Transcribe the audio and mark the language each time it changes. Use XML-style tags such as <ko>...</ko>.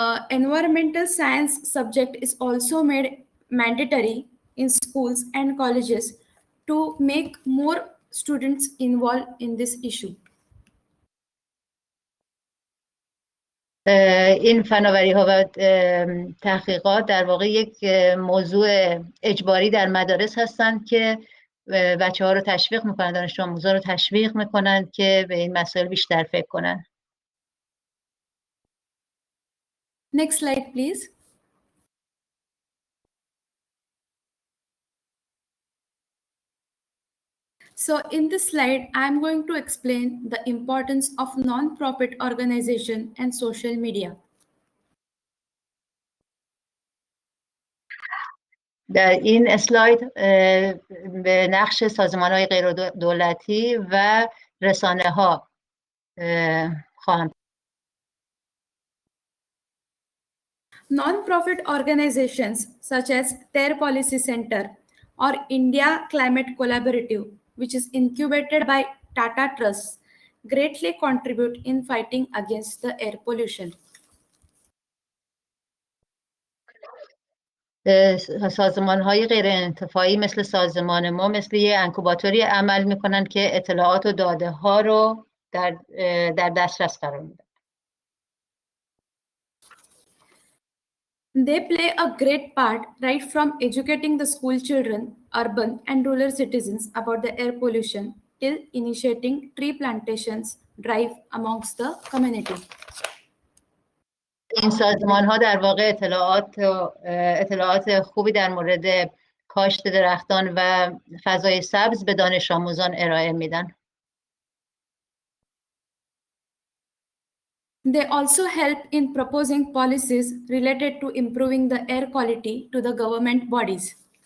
<en>Environmental science subject is also made mandatory in schools and colleges to make more students involved in this issue.</en> <fa>این فناوری‌ها و تحقیقات در واقع یک موضوع اجباری در مدارس هستند که بچه‌ها رو تشویق می‌کنن، دانش آموزان رو تشویق می‌کنن که به این مسائل بیشتر فکر کنن.</fa> <en>Next slide, please. So in this slide, I'm going to explain the importance of non-profit organization and social media.</en> <fa>در این اسلاید به نقش سازمان‌های غیر دولتی و رسانه‌ها خواهم.</fa> <en>Non-profit organizations such as Terre Policy Center or India Climate Collaborative, which is incubated by Tata Trusts, greatly contribute in fighting against the air pollution.</en> <fa>سازمان‌های غیر انتفاعی مثل سازمان ما مثل یه انکوباتوری عمل می‌کنن که اطلاعات و داده‌ها رو در دسترس قرار میدن.</fa> <en>They play a great part right from educating the school children, urban and rural citizens about the air pollution till initiating tree plantations drive amongst the community.</en> <fa>این سازمان‌ها در واقع اطلاعات خوبی در مورد کاشت درختان و فضای سبز به دانش آموزان ارائه میدن.</fa> <en>They also help in proposing policies related to improving the air quality to the government bodies.</en>